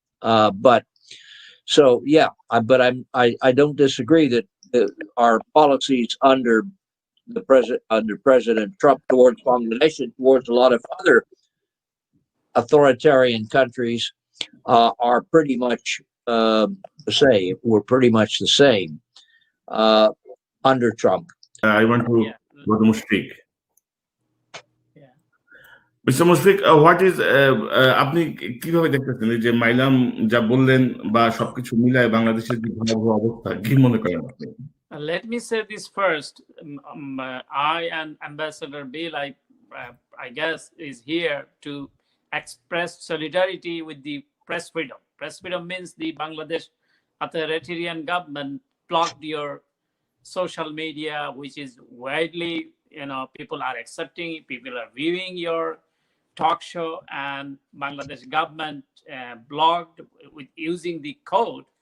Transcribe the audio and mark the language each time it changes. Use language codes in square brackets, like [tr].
[en] But I don't disagree that our policies under President Trump towards Bangladesh and towards a lot of other authoritarian countries are pretty much the same. Were pretty much the same under Trump. I want to Yeah. go to Mushfiq. Yeah. [bn] Mister Mushfiq, [en] what is [bn] আপনি কিভাবে দেখতেছেন এই যে Milam যা বললেন বা সবকিছু মিলায় বাংলাদেশের যে ভয়াবহ অবস্থা, কি মনে করেন আপনি? [en] Let me say this first. I and Ambassador Bill, I guess, is here to express solidarity with the press freedom. Press freedom means the Bangladesh authoritarian government blocked your social media, which is widely, people are accepting, people are viewing your talk show, and Bangladesh government blocked with using the code.